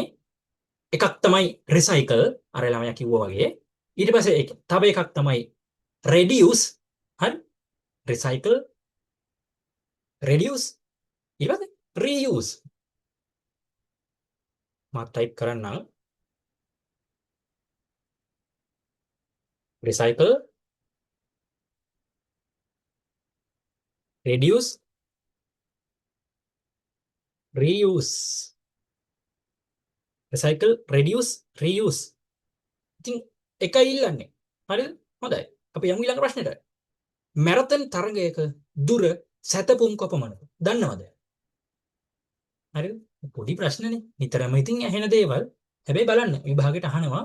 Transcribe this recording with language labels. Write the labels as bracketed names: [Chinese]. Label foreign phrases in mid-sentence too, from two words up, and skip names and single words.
[Sinhala] එකක් තමයි රිසයිකල් අර ළමයා කිව්වා වගේ. ඊට පස්සේ තව එකක් තමයි reduce. හරි? [English] recycle reduce [Sinhala] ඊට පස්සේ reuse. මම ටයිප් කරන්නම්. [English] recycle, reduce, reuse. recycle, reduce, reuse. [Sinhala] ඉතින් එකයි ඉල්ලන්නේ. හරිද? හොඳයි. අපි යමු ඊළඟ ප්‍රශ්නෙට. මැරතන් තරගයක දුර සැතපුම් කොපමණද? දන්නවද? හරිද? පොඩි ප්‍රශ්නනේ. නිතරම ඉතින් ඇහෙන දේවල්. හැබැයි බලන්න විභාගයට අහනවා.